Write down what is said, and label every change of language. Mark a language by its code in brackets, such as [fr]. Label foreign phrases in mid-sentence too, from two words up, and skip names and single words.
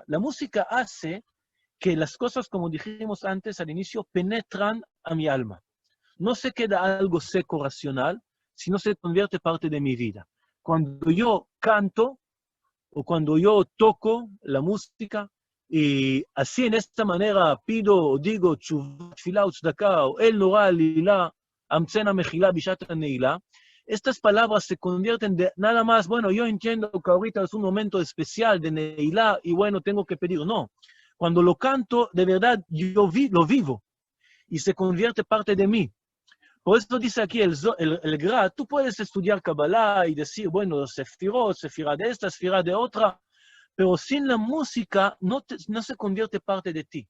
[es] La música hace que las cosas, como dijimos antes al inicio, penetran a mi alma. No se queda algo seco, racional, sino se convierte parte de mi vida. Cuando yo canto, o cuando yo toco la música, y así en esta manera pido o digo, [he] תשובה, תפילה וצדקה, [es] o el [he] נורא עלילה, המצאנה מחילה בשעת הנעילה, [es] estas palabras se convierten de nada más, bueno, yo entiendo que ahorita es un momento especial de Neilá y bueno, tengo que pedir. No, cuando lo canto, de verdad, yo lo vivo y se convierte parte de mí. Por eso dice aquí el Gra, tú puedes estudiar Kabbalah y decir, bueno, sefirot, sefirá de esta, sefirá de otra, pero sin la música no se convierte parte de ti.